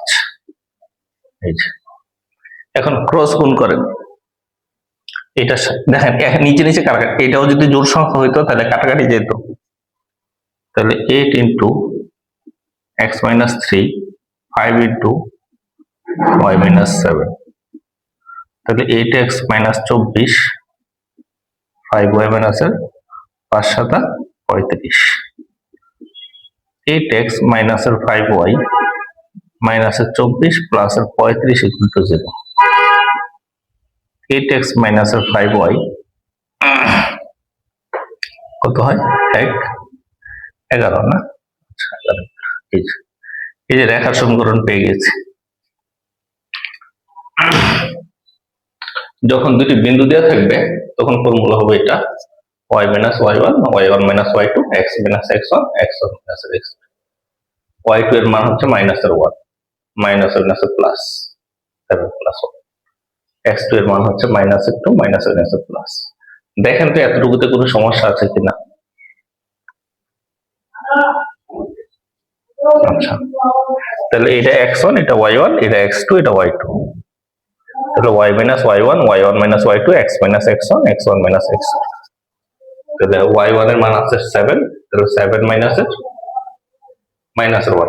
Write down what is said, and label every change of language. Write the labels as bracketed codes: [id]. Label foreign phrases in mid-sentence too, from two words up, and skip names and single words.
[bn] এই যে এখন ক্রস গুণ করেন, এটা দেখেন নিচে নিচে কাটাকাটি, এটাও যদি জোড় সংখ্যা হইতো তাহলে কাটাকাটি যেত। তাহলে 8 × x - 3, 5 × y - 7, তাহলে 8x - 24, 5y - 5 × 7 = 35। 8x - 5y - 24 + 35 = 0। 8x - 5y কত হয়? 11 না? আচ্ছা, 11। এই যে রেখার সমীকরণ পেয়ে গেছি। যখন দুটি বিন্দু দেওয়া থাকবে তখন ফর্মুলা হবে এটা y - y1 y1 - y2 x - x1 x1 - x2। y2 এর মান হচ্ছে -1 প্লাস 7 প্লাস 1, x2 এর মান হচ্ছে -2 -7 প্লাস। দেখেন তো এতটুকুতে কোনো সমস্যা আছে কিনা। আচ্ছা, তাহলে এটা x1, এটা y1, এটা x2, এটা y2, তাহলে y - y1 y1 - y2 x - x1 x1 - x2, তাহলে y1 এর মান আছে 7, তাহলে 7 -1।